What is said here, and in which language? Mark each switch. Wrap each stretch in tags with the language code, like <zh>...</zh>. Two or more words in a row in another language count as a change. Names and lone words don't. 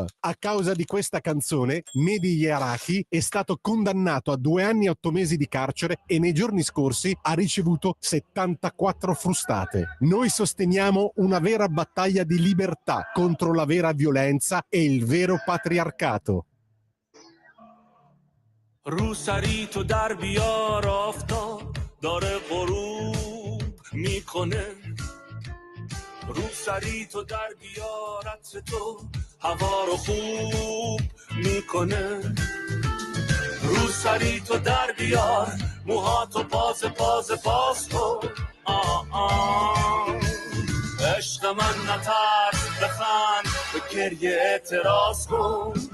<it>A causa di questa canzone, Mehdi Yarahi è stato condannato a 2 anni e 8 mesi di carcere e nei giorni scorsi ha ricevuto 74 frustate. Noi sosteniamo una vera battaglia di libertà contro la vera violenza e il vero patriarcato.</it> <fa>رو سری تو در بیار آفتاب داره غروب میکنه رو سری تو در بیار عطر تو هوا رو خوب میکنه رو سری تو در بیار موهاتو باز کن عشق من نترس بخند به گریه اعتراض کن</fa>